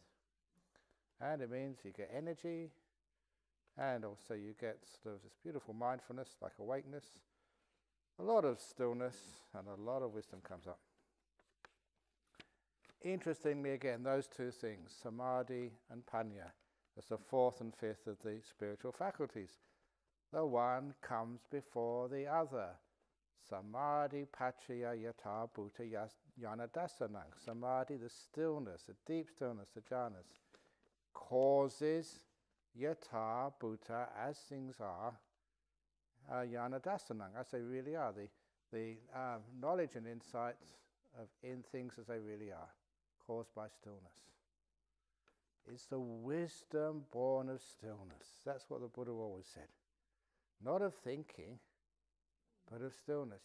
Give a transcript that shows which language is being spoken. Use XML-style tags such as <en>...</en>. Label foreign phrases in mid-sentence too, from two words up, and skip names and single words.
<en>And it means you get energy, and also you get sort of this beautiful mindfulness, like awakeness, a lot of stillness, and a lot of wisdom comes up. Interestingly, again, those two things, samadhi and panya, that's the fourth and fifth of the spiritual faculties. The one comes before the other.</en> <pi>Samadhi pachaya yata bhuta yanadasanang.</pi> <en>Samadhi, the stillness, the deep stillness, the jhanas, causes</en> <pi>yata bhuta,</pi> <en>as things are, yanadasanang, as they really are. The knowledge and insight in things as they really are, caused by stillness. It's the wisdom born of stillness. That's what the Buddha always said. Not of thinking, but of stillness.</en>